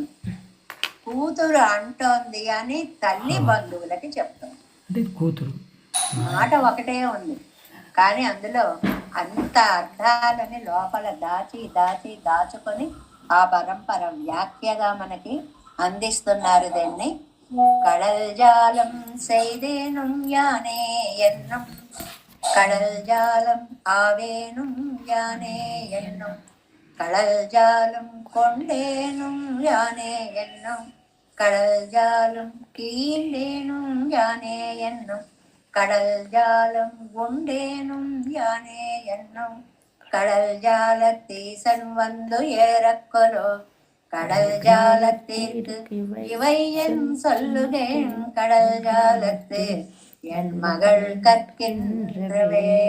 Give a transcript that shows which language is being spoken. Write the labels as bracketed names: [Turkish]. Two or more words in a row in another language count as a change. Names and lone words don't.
[Telugu] కూతురు అంటోంది అని తల్లి బంధువులకి చెప్తాం. కూతురు మాట ఒకటే ఉంది, కానీ అందులో అంత అర్థాలని లోపల దాచుకొని ఆ పరంపర వ్యాఖ్యగా మనకి అందిస్తున్నారు. [Tamil] దీన్ని கடல் ஜாலம் செய்தேனும் யானே என்னும், கடல் ஜாலம் ஆவேனும் யானே என்னும், கடல் ஜாலம் கொண்டேனும் யானே என்னும், கடல் ஜாலம் கீண்டேனும் யானே என்னும், கடல் ஜாலம் உண்டேனும் யானே என்னும், கடல் ஜாலத்தீசன் வந்து ஏறக்கொலோ, கடல் ஜாலத்திற்கு இவை என் சொல்லுகேன், கடல் ஜாலத்து என் மகள் கற்கின்றவே.